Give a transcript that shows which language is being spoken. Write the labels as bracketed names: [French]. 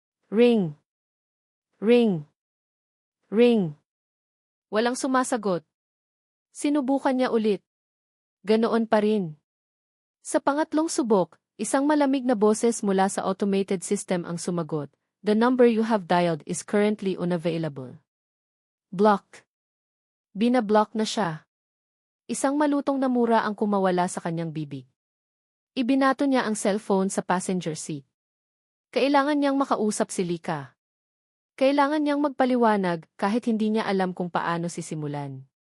[Filipino] Ring! Ring! Ring! Walang sumasagot. Sinubukan niya ulit. Ganoon pa rin. Sa pangatlong subok, isang malamig na boses mula sa automated system ang sumagot. [English] The number you have dialed is currently unavailable. [Filipino] Blocked. Binablock na siya. Isang malutong na mura ang kumawala sa kanyang bibig. Ibinato niya ang cellphone sa passenger seat. Kailangan niyang makausap si Lika. Kailangan niyang magpaliwanag kahit hindi niya alam kung paano sisimulan.